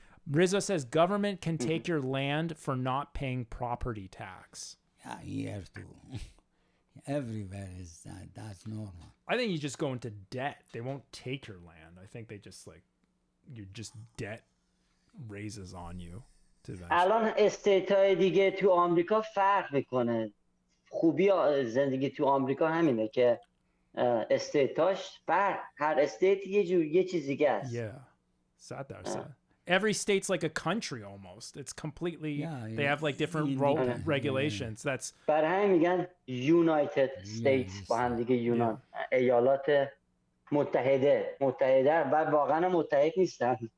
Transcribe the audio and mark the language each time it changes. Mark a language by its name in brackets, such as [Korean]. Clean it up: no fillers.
[English] Rizzo says government can take your land for not paying property tax. Yeah, here too. Everywhere is that. That's normal. I think you just go into debt. They won't take your land. I think they just like your just debt raises on you to eventually. [Persian] الان استیت های دیگه تو آمریکا فرق میکنه. خوبی زندگی تو آمریکا همینه که استیتاش فرق، هر استیت یه چیز دیگه است. [English] Yeah. Sat there, sat. Every state's like a country almost. It's completely they have like different regulations. That's [Persian] برای همین میگن یونایتد استیتس با هم دیگه یونان ایالات متحده و واقعا متحد نیستن.